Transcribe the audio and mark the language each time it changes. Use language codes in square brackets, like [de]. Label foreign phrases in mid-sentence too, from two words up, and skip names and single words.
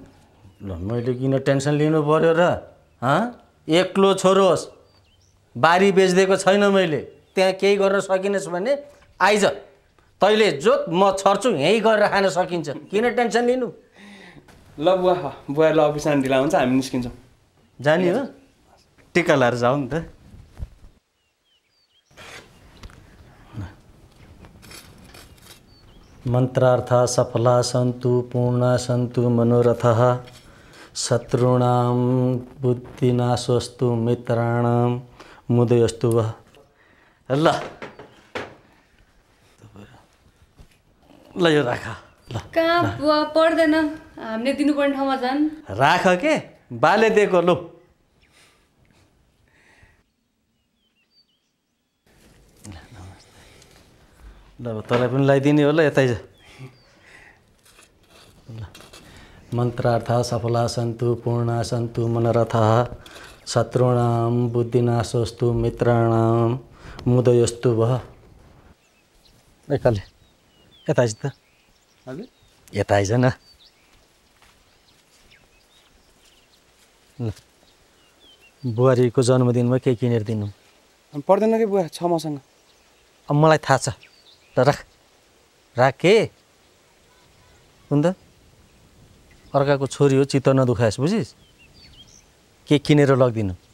[ne] ल मैले किन टेन्सन लिनु पर्यो र एक्लो छोरो होस् बारी बेचिदिएको छैन मैले त्यहाँ केही गर्न सकिनस् भने आइज तैँले जोत म छर्छु यहीँ गरेर खान सकिन्छ किन टेन्सन लिनु ल बुवा ल अफिसमा ढिला हुन्छ हामी निस्किन्छौँ जाने हो टिका लाएर जाऊ नि त [sa] मन्त्रार्थ सफला सन्तु पूर्णा सन्तु मनोरथः शत्रुणां बुद्धिनाशोस्तु मित्राणां मुदयस्तु वः [ne] ल यो राख ल कहाँ बुवा पर्दैन हामीले दिनुपर्ने ठाउँमा जान राख के बाले दिएको लु ल तँलाई पनि लगाइदिने होला यतै जा [sa] मन्त्रार्थ सफला सन्तु पूर्णा सन्तु मनोरथः शत्रुणां बुद्धिनाशोस्तु मित्राणां मुदयस्तु वः [ne] एकाले यता आइज त यता आइज न बुहारीको जन्मदिनमा के किनेर दिनु पर्दैन कि बुवा छ मसँग अब मलाई थाहा छ ल राख के हुन त अर्काको छोरी हो चित्त नदुखाएस् बुझिस् के किनेर लगिदिनु